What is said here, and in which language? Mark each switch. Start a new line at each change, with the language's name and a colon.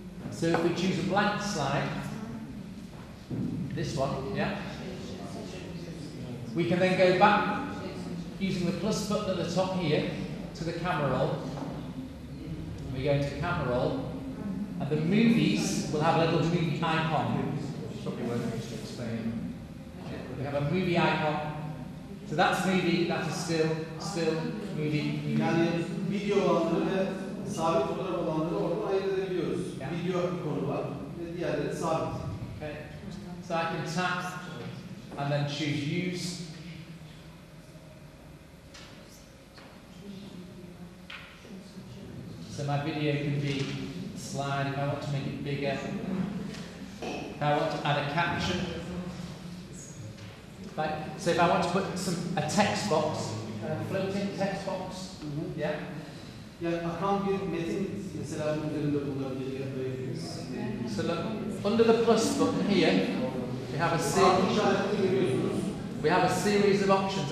English: So if we choose a blank slide, this one, yeah, we can then go back using the plus button at the top here to the camera roll. We go into camera roll, and the movies will have a little movie icon. Probably won't need to explain. We have a movie icon. So that's movie, that's a still, movie.
Turkish: Yani video olanları ve sabit fotoğraf olanları oradan ayırt edebiliyoruz.
English: Yeah.
Turkish: Video ikonu var ve diğerleri sabit.
English: Okay. So I can tap and then choose use. So my video can be a slide if I want to make it bigger. If I want to add a caption. Right. So if I want to put a text box, a floating text box, yeah.
Turkish: Yani akan bir metin mesela bunun üzerinde bulunabilir yapabiliriz.
English: So look, under the plus button here, we have a series of options.